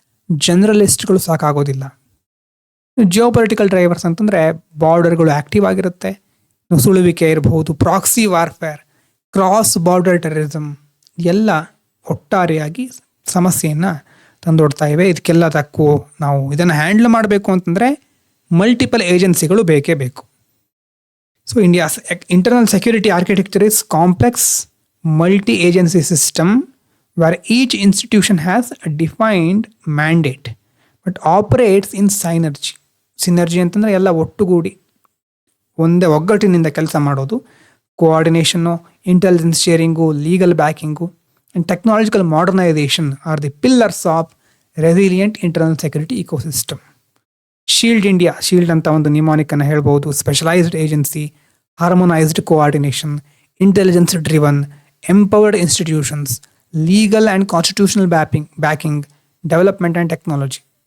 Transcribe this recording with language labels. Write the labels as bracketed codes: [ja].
[kn] ಜನರಲಿಸ್ಟ್ಗಳು ಸಾಕಾಗೋದಿಲ್ಲ. ಜಿಯೋಪೊಲಿಟಿಕಲ್ drivers ಅಂತಂದರೆ ಬಾರ್ಡರ್ಗಳು active ಆಗಿರುತ್ತೆ, ನುಸುಳುವಿಕೆ ಇರಬಹುದು, proxy warfare, cross border terrorism, ಎಲ್ಲ ಒಟ್ಟಾರೆಯಾಗಿ ಸಮಸ್ಯೆಯನ್ನು ತಂದೊಡ್ತಾ ಇವೆ. ಇದಕ್ಕೆಲ್ಲದಕ್ಕೂ ನಾವು ಇದನ್ನು ಹ್ಯಾಂಡಲ್ ಮಾಡಬೇಕು ಅಂತಂದರೆ ಮಲ್ಟಿಪಲ್ ಏಜೆನ್ಸಿಗಳು ಬೇಕೇ ಬೇಕು. [en] So India's internal security architecture is complex multi agency system where each institution has a defined mandate but operates in synergy. [kn] Synergy ಅಂತಂದರೆ ಎಲ್ಲ ಒಟ್ಟುಗೂಡಿ ಒಂದೇ ಒಗ್ಗಟ್ಟಿನಿಂದ ಕೆಲಸ ಮಾಡೋದು. [en] Coordination, intelligence sharing, legal backing and technological modernisation are the pillars of resilient internal security ecosystem. Shield India, [kn] shield ಅಂತ ಒಂದು ನಿಮಾನಿಕನ್ನು ಹೇಳ್ಬೋದು. [en] Specialised agency, harmonised coordination, intelligence driven, empowered institutions, legal and constitutional backing, development and technology.